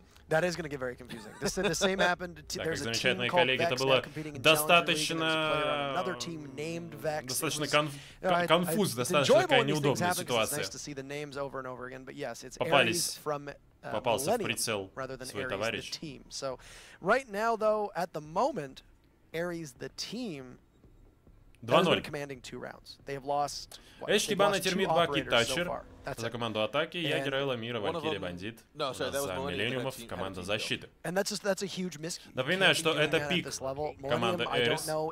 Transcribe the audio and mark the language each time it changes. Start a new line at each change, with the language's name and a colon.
English: That is going to get very confusing. The same happened to there's a team called Vex now competing in another team named Vex.
Russian: Достаточно конфуз, достаточно такая неудобная ситуация.
English: Nice to see the names over and over again, but yes, it's ARES from
Russian: попался в прицел свой товарищ.
English: So right now, though, at the moment, ARES the team has been commanding 2 rounds. They have lost.
Russian: Хибана, Термит, Бак и Тачер за команду атаки, Ягер, Эламира, Валькирия, Бандит за Milleniumов, команда защиты. Напоминаю, что это пик команды ARES.